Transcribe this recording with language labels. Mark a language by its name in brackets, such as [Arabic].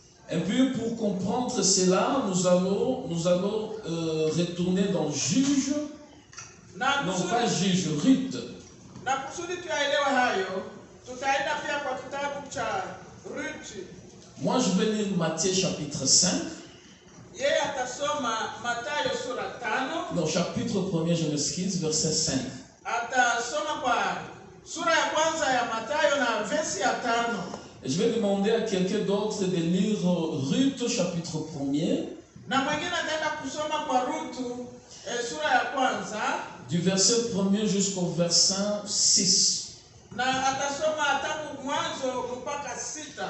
[French] Et puis pour comprendre cela, nous allons retourner dans Juge, non pas Juge, Ruth. [Swahili] Na kusudi tuyaelewe hayo, tutaenda pia kwa kitabu cha Ruth. [French] Moi je vais lire Matthieu chapitre 5. [Swahili] Yeye atasoma Mathayo sura 5. [French] Non, chapitre 1er, je m'excuse, verset 5. [Swahili] Atasoma kwa sura ya kwanza ya Mathayo na versi ya 5. [French] Je vais demander à quelqu'un d'autre de lire Ruth chapitre 1er. [Swahili] Na mwingine ataenda kusoma kwa Ruth sura ya kwanza. [French] Du verset 1er jusqu'au verset 6. [Swahili] Na atasoma tangu mwanzo mpaka 6.